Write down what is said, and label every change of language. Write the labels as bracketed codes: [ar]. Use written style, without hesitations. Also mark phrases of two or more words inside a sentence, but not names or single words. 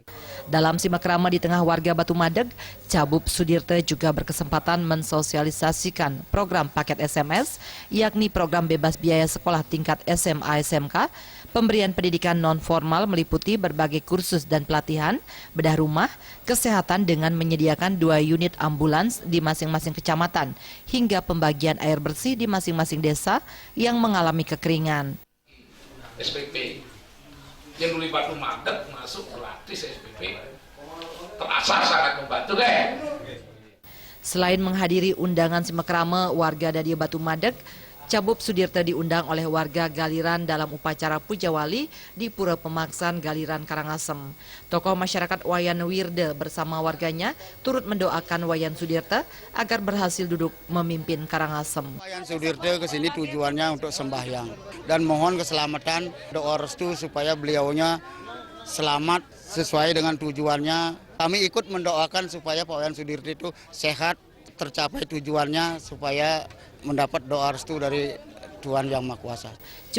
[id] Dalam simak rama di tengah warga Batu Madeg, Cabup Sudirte juga berkesempatan mensosialisasikan program paket SMS, yakni program bebas biaya sekolah tingkat SMA SMK, pemberian pendidikan non-formal meliputi berbagai kursus dan pelatihan, bedah rumah, kesehatan dengan menyediakan 2 unit ambulans di masing-masing kecamatan, hingga pembagian air bersih di masing-masing desa yang mengalami kekeringan. SPP yang dulu Batu Madeg masuk gratis SPP, terasa sangat membantu deh. Selain menghadiri undangan simakrama warga Dadia Batu Madeg, Cabup Sudirte diundang oleh warga Galiran dalam upacara Puja Wali di Pura Pemaksan Galiran, Karangasem. Tokoh masyarakat Wayan Wirde bersama warganya turut mendoakan Wayan Sudirte agar berhasil duduk memimpin Karangasem. Wayan Sudirte ke sini tujuannya untuk sembahyang dan mohon keselamatan, doa restu supaya beliaunya selamat sesuai dengan tujuannya. Kami ikut mendoakan supaya Pak Wayan Sudirte itu sehat, tercapai tujuannya supaya mendapat doa restu dari Tuhan Yang Maha Kuasa.